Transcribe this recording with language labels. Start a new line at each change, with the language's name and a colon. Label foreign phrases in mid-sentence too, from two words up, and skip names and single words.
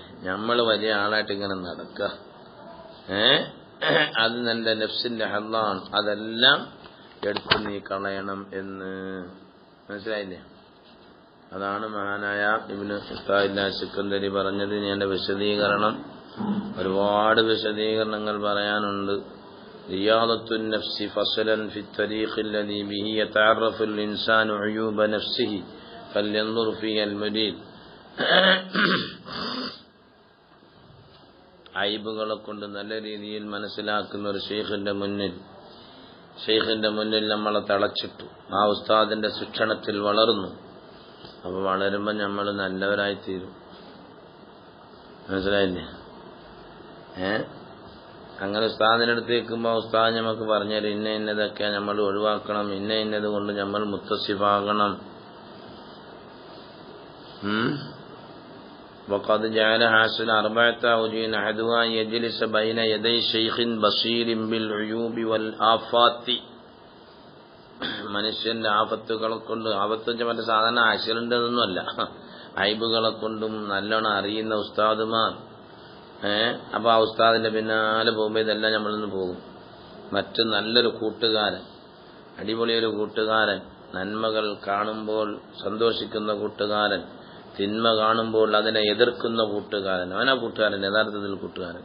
Malayalam: നമ്മൾ വലിയ ആളായിട്ട് ഇങ്ങനെ നടക്കുക, അത് നിന്റെ നഫ്സിന്റെ ഹദ്ദാണ്, അതെല്ലാം എടുത്തു നീ കളയണം എന്ന്. മനസ്സിലായില്ലേ? അതാണ് മഹാനായ ഇബ്നു അത്താഇല്ലാഹ് സിക്കന്ദരി പറഞ്ഞത്. എന്റെ വിശദീകരണം ഒരുപാട് വിശദീകരണങ്ങൾ പറയാനുണ്ട്.
Arabic: رياضة النفس فصلا في الطريق الذي به يتعرف الإنسان عيوب نفسه فلينظر فيه المريد.
Malayalam: അയ്ബുകളെ കൊണ്ട് നല്ല രീതിയിൽ മനസ്സിലാക്കുന്ന ഒരു ഷെയ്ഖിന്റെ മുന്നിൽ നമ്മളെ തളച്ചിട്ടു. ആ ഉസ്താദിന്റെ ശിക്ഷണത്തിൽ വളർന്നു. അപ്പൊ വളരുമ്പോ നമ്മൾ നല്ലവരായിത്തീരും. മനസ്സിലായില്ലേ? അങ്ങനെ ഉസ്താദിന്റെ അടുത്ത് നിൽക്കുമ്പോൾ ഉസ്താദ് നമുക്ക് പറഞ്ഞുതരും ഇന്നതൊക്കെ നമ്മൾ ഒഴിവാക്കണം, ഇന്നത് കൊണ്ട് നമ്മൾ മുത്തസിഫാകണം.
Arabic: وقد جعل حاصل 4 أوجه أحدها يجلس بين يدي شيخ بصير بالعيوب والآفات.
Malayalam: മനുഷ്യന്റെ ആപത്തുകളെ കൊണ്ട്, ആപത്ത് മറ്റേ സാധാരണ ആക്സിഡന്റൊന്നുമല്ല, ഐബുകളെ കൊണ്ടും നല്ലോണം അറിയുന്ന ഉസ്താദുമാർ. അപ്പൊ ആ ഉസ്താദിന്റെ പിന്നാലെ പോകുമ്പോ ഇതെല്ലാം നമ്മളിന്ന് പോകും. മറ്റു നല്ലൊരു കൂട്ടുകാരൻ, അടിപൊളിയൊരു കൂട്ടുകാരൻ, നന്മകൾ കാണുമ്പോൾ സന്തോഷിക്കുന്ന കൂട്ടുകാരൻ, തിന്മ കാണുമ്പോൾ അതിനെ എതിർക്കുന്ന കൂട്ടുകാരൻ, അവനാ കൂട്ടുകാരൻ, യഥാർത്ഥത്തിൽ കൂട്ടുകാരൻ.